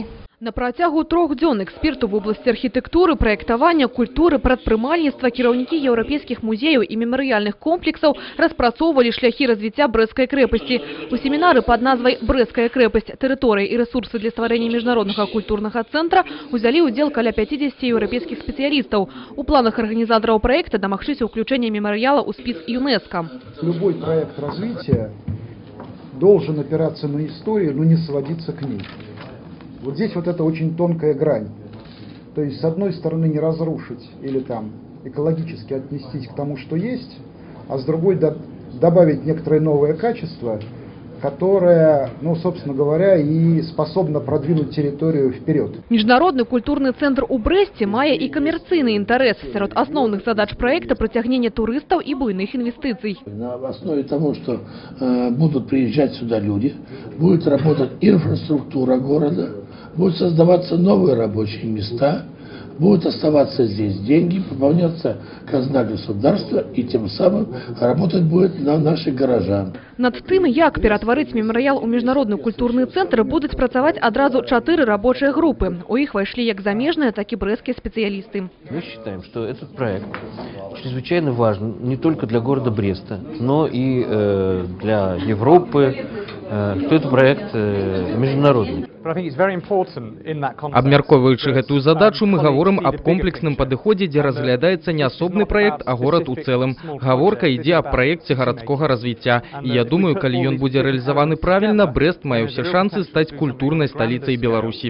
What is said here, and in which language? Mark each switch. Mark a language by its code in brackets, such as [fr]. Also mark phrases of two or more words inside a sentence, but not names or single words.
[be] На працягу 3 дзён эксперту [ru] в области [be] архітектуры, праектавання, культуры, прадпрымальніцтва, кіраўнікі еўрапейскіх музеяў і мемарыяльных комплексаў распрацоўвалі шляхі развіцця Брэсцкай крэпасці. У семінары пад назвай «Брэсцкая крэпасць. Тэрыторыя і рэсурсы для стварэння міжнароднага культурнага цэнтра» узялі ўдзел каля 50 еўрапейскіх спецыялістаў. У планах арганізатараў праекта дамагчыся ўключэння мемарыяла ў спіс ЮНЕСКО. [ru] Любой проект развития должен опираться на историю, но не сводиться к ней. Вот здесь вот это очень тонкая грань. То есть, с одной стороны, не разрушить или там экологически отнестись к тому, что есть, а с другой добавить некоторое новое качество, которое, ну, собственно говоря, и способно продвинуть территорию вперед. [be] Міжнародны культурны цэнтр у Брэсце мае і камерцыйны інтарэс. Сярод асноўных задач проекта прыцягнення турыстаў і буйных інвестыцый. [ru] На основе того, что будут приезжать сюда люди, будет работать инфраструктура города, будут создаваться новые рабочие места, будут оставаться здесь деньги, пополняться казна государства, и тем самым работать будет на наших горожан. [be] Над тым, як ператварыць мемарыял у міжнародны культурны цэнтр, будуць працаваць адразу 4 [ru] рабочие группы. [be] У іх вайшлі як замежныя, [ru] так и брэсцкія специалисты. Мы считаем, что этот проект чрезвычайно важен не только для города Бреста, но и для Европы, что это проект международный. [be] Абмяркоўваючы гэтую задачу, мы гаворым аб комплексным падыходзе, дзе разглядаецца не асобны праект, а горад у цэлым. Гаворка ідзе аб праекце гарадскога развіцця. І я думаю, калі ён будзе рэалізаваны правільна, Брэст мае ўсе шансы стаць культурнай сталіцай Беларусі.